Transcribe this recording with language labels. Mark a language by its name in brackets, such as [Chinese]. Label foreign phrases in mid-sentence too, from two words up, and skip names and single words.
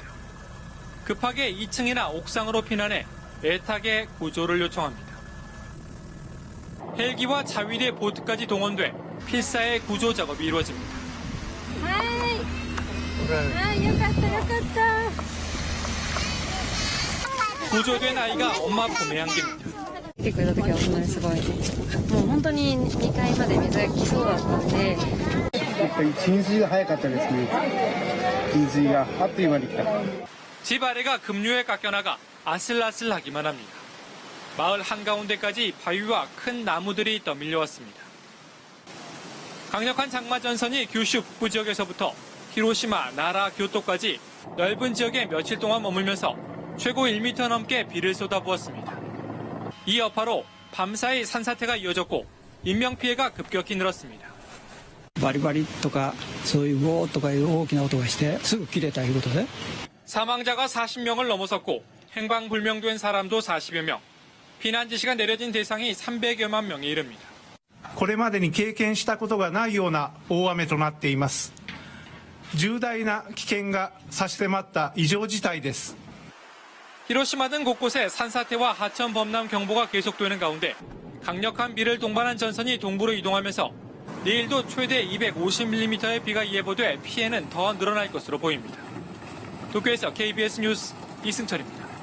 [Korean] 급하게 2층이나 옥상으로 피난해 애타게 구조를 요청합니다. 헬기와 자위대 보트까지 동원돼 필사의 구조 작업이 이루어집니다. 구조된 아이가 엄마 품에 안깁니다. [Japanese] 来てくれた時は本当にすごい、もう本当に2階まで水が来そうだったんで。やっぱり浸水が早かったですね。浸水があっという間に来た。 [Korean] 집 아래가 급류에 깎여나가 아슬아슬하기만 합니다. 마을 한가운데까지 바위와 큰 나무들이 떠밀려왔습니다. 강력한 장마전선이 규슈 북부 지역에서부터 히로시마, 나라, 교토까지 넓은 지역에 며칠 동안 머물면서 최고 1m 넘게 비를 쏟아부었습니다. 이 여파로 밤사이 산사태가 이어졌고 인명피해가 급격히 늘었습니다. [Japanese] バリバリとかそういうゴーとかいう大きな音がしてすぐ切れたいうことで [Korean] 사망자가 40명을 넘어섰고 행방불명된 사람도 40여 명, 피난 지시가 내려진 대상이 300여만 명에 이릅니다. [Japanese] これまでに経験したことがないような大雨となっています。重大な危険が差し迫った異常事態です。 [Korean] 히로시마 등 곳곳에 산사태와 하천 범람 경보가 계속되는 가운데 강력한 비를 동반한 전선이 동부로 이동하면서 내일도 최대 250mm의 비가 예보돼 피해는 더 늘어날 것으로 보입니다. 도쿄에서 KBS 뉴스 이승철입니다.